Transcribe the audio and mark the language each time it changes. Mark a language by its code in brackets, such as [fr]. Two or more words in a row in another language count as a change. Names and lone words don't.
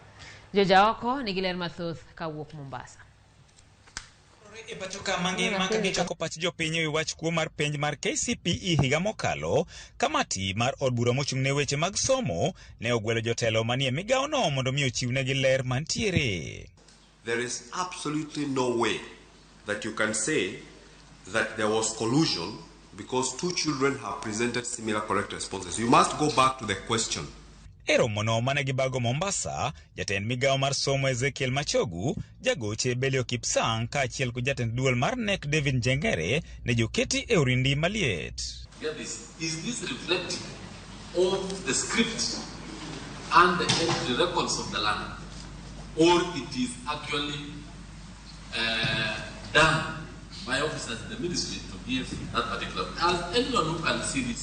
[luo] Jojaoko nigi ler mathoth kawuok Mombasa. E pacho ka mangima ka gichako pach jopiny e wach kuo mar penj mar KCPE higa mokalo, kamati mar od bura mochung' ne weche mag somo ne ogwelo jotelo manie migawo no mondo mi ochiwnegi ler mantiere. [en] There is absolutely no way that you can say that there was collusion because two children have presented similar correct responses. You must go back to the question. [luo] Ero mono mane gibago Mombasa, jatend migawo mar somo Ezekiel Machogu, jagoche Belio Kipsang ka achiel ku jatend duol mar NEC David Njengere ne joketi e orindi maliet. [en] Is this reflective of the script and the entry records of the land, or it is actually done by officers in the ministry to give that particular? As anyone who can see this.